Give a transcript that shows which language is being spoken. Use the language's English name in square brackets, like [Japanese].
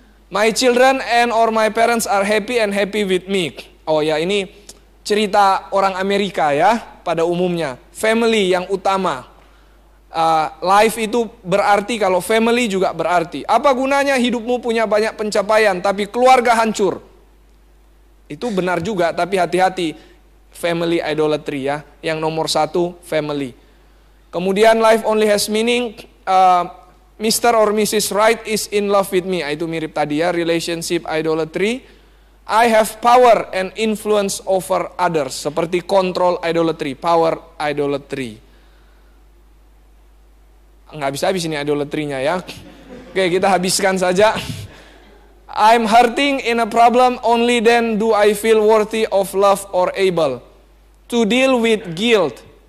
[English] My children and or my parents are happy and happy with me. [Indonesian] Oh ya, ini cerita orang Amerika ya pada umumnya, family yang utama. Life itu berarti kalau family juga berarti. Apa gunanya hidupmu punya banyak pencapaian tapi keluarga hancur? Itu benar juga, tapi hati-hati, family idolatry ya. Yang nomor satu, family. [English] Kemudian life only has meaning, Mr. or Mrs. Right is in love with me. [Indonesian] Itu mirip tadi ya, [English] relationship idolatry. I have power and influence over others. [Indonesian] Seperti control idolatry, power idolatry. Nggak bisa habis ini idolatry-nya ya. Oke, kita habiskan saja. [English] I'm hurting in a problem, only then do I feel worthy of love or able to deal with guilt.